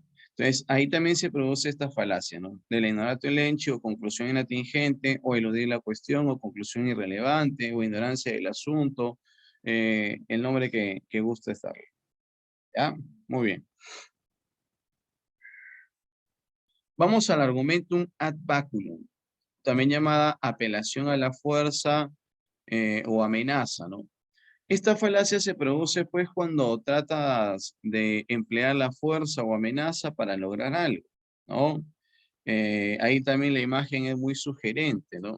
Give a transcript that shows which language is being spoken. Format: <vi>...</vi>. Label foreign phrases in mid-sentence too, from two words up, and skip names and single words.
<es>Entonces, ahí también se produce esta falacia, ¿no? Del</es> <la>ignorato lenchi</la> <es>o conclusión inatingente, o eludir la cuestión, o conclusión irrelevante, o ignorancia del asunto, el nombre que guste estar. ¿Ya? Muy bien. Vamos al</es> <la>argumentum ad baculum,</la> <es>también llamada apelación a la fuerza o amenaza, ¿no? Esta falacia se produce pues cuando tratas de emplear la fuerza o amenaza para lograr algo, ¿no? Ahí también la imagen es muy sugerente, ¿no?</es>